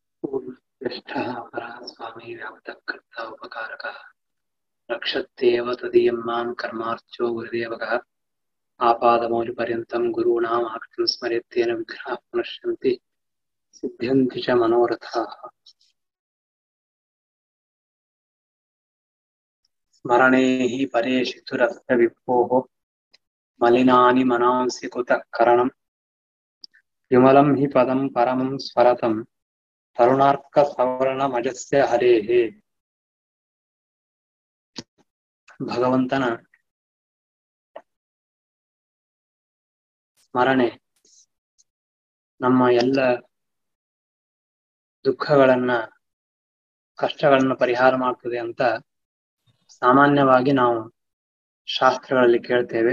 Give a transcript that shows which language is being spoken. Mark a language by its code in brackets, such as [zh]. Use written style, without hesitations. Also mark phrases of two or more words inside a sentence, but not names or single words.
[sa] ज्येष्ठः अपरः स्वामी व्याप्तः कर्ता उपकारकः रक्षत्येव तदीयं मां कर्मार्चो गुरुदेवकः आपादमौलिपर्यन्तं गुरूणाम् आकृतिं स्मरेत्तेन विघ्नाः प्रणश्यन्ति सिद्ध्यन्ति च मनोरथाः। स्मरणे हि परेशितुरस्य विभोः मलिनानि मनांसि कुतः करणं विमलं हि पदं परमं स्वरतं ತರುಣಾರ್ಕಸವರ್ಣಮಜಸ್ಯ ಹರೇಹೇ. [kn] ಭಗವಂತನ ಸ್ಮರಣೆ ನಮ್ಮ ಎಲ್ಲ ದುಃಖಗಳನ್ನ ಕಷ್ಟಗಳನ್ನ ಪರಿಹಾರ ಮಾಡ್ತದೆ ಅಂತ ಸಾಮಾನ್ಯವಾಗಿ ನಾವು ಶಾಸ್ತ್ರಗಳಲ್ಲಿ ಕೇಳ್ತೇವೆ.